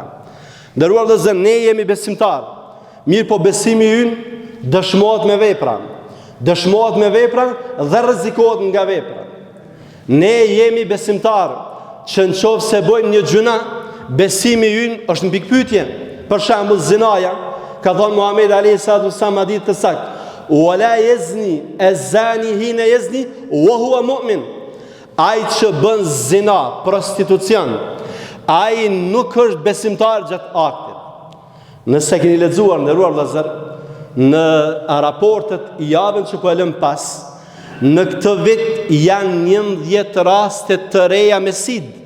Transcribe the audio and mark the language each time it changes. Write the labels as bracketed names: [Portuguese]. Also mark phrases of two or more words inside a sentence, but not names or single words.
[Albanian] Ndëruar vëllezër, ne jemi besimtar. Mirë po besimi ynë dëshmohet me vepra. Dëshmohet me vepra dhe rrezikohet nga vepra. Ne jemi besimtar që në qovë se bojmë një gjuna, besimi ynë është në pikpytje. Për shembull zinaja, ka thonë Muhamedi [Arabic] عليه الصلاة والسلام [Albanian] hadith të saktë, [Arabic] "ولا يزني الزاني حين يزني وهو مؤمن." [Albanian] Ai që bën zina, prostitucion, ai nuk është besimtar gjatë aktit. Nëse keni lexuar nderuar vëllezër, në raportet i javën që po e lëm pas, në këtë vit janë 11 raste të reja me SID.